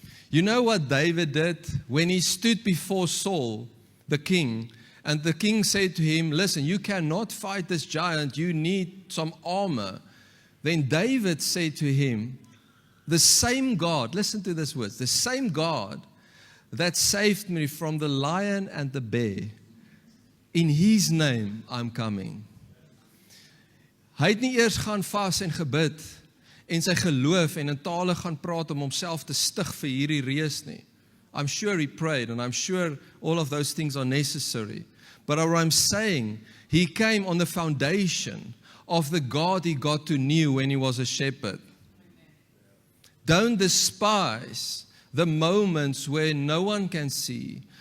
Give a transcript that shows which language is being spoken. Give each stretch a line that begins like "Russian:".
English: You know what David did when he stood before Saul, the king, and the king said to him, listen, you cannot fight this giant, you need some armor. Then David said to him, the same God, listen to this words, the same God that saved me from the lion and the bear, in His name I'm coming.
Afrikaans: Hy het nie eers gaan vas en gebid en sy geloof en in tale gaan praat om homself te stig vir hierdie reus nie.
English: I'm sure he prayed and I'm sure all of those things are necessary. But what I'm saying, he came on the foundation of the God he got to know when he was a shepherd. Don't despise the moments where no one can see,